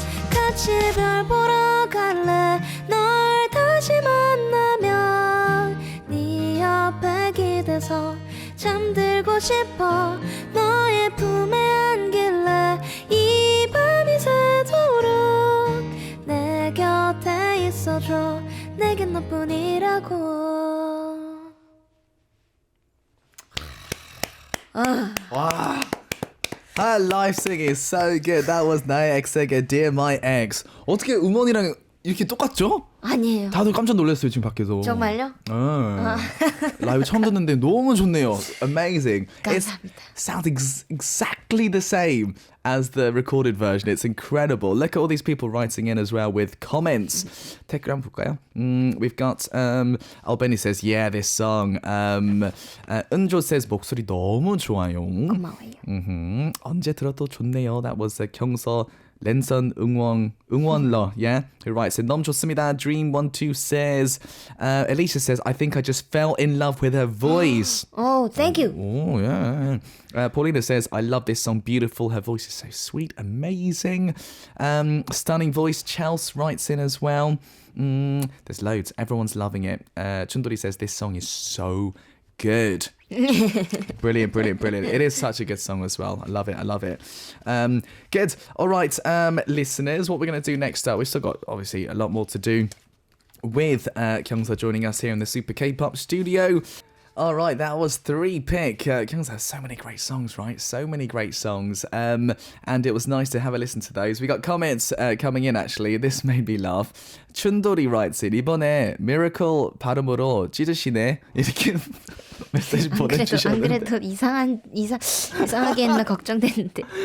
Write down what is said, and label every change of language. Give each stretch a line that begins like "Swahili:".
Korean: 같이 별 보러 갈래 널 다시 만나면 네 옆에 기대서 잠들고 싶어 너의 품에 안길래 이 밤이 새도록 내 곁에 있어줘 내겐 너뿐이라고
English: Wow. Her live singing is so good. That was 나의 X에게 Dear My Ex.
Korean: 어떻게 음원이랑 이렇게 똑같죠? 아니에요 다들 깜짝 놀랐어요 지금 밖에서. 정말요? 라이브 처음 듣는데 너무 좋네요.
English: Amazing.
Korean: 감사합니다.
English: It sounds exactly the same as the recorded version. It's incredible. Look at all these people writing in as well with comments.
Korean: 댓글 한번 볼까요?
English: We've got Albeni says yeah this song.
Korean: 은조 says 목소리 너무 좋아요. 고마워요. 언제 들어도 좋네요.
English: That was 경서 랜선 응원러, yeah, who writes in
Korean: 너무 좋습니다.
English: Dream12 says, Alicia says, I think I just fell in love with her voice. Oh, thank you. Oh, yeah. Paulina says, I love this song, beautiful. Her voice is so sweet, amazing. Stunning voice. Chelsea writes in as well. There's loads. Everyone's loving it. Chundori says, this song is so good. Brilliant. It is such a good song as well. I love it. Good. All right, listeners, what we're going to do next up, we've still got obviously a lot more to do with Kyoung Seo joining us here in the Super K-Pop studio. All right, that was 3-pick. Kyoung Seo has so many great songs, right? So many great songs. And it was nice to have a listen to those. We got comments coming in, actually. This made me laugh.
Korean: 춘돌이
English: writes in,
Korean: 이번에 Miracle 발음으로 찢으시네. 이렇게 메시지 보내주셨는데. 안 그래도 이상하게 했나 걱정됐는데.